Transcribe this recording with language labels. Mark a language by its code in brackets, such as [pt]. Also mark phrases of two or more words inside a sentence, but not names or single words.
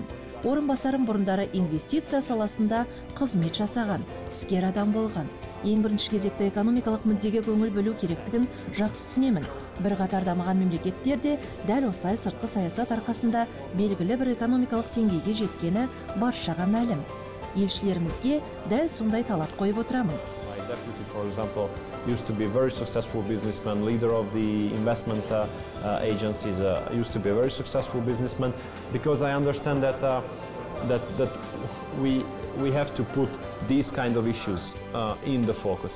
[kk] Орынбасарым бұрындары инвестиция саласында қызмет жасаған, іскер адам болған. Ең бірінші кезекте экономикалық мүддеге көңіл бөлу керектігін жақсы түсінемін. Бір қатар дамыған мемлекеттерде дәл осылай сыртқы саясат арқасында белгілі бір экономикалық деңгейге жеткені баршаға мәлім. Елшілерімізге дәл сондай талап қойып отырамын. [en] For example, used to be a very successful businessman, leader of the investment agencies, used to be a very successful businessman, because I understand that we have to put these kind of issues in the focus.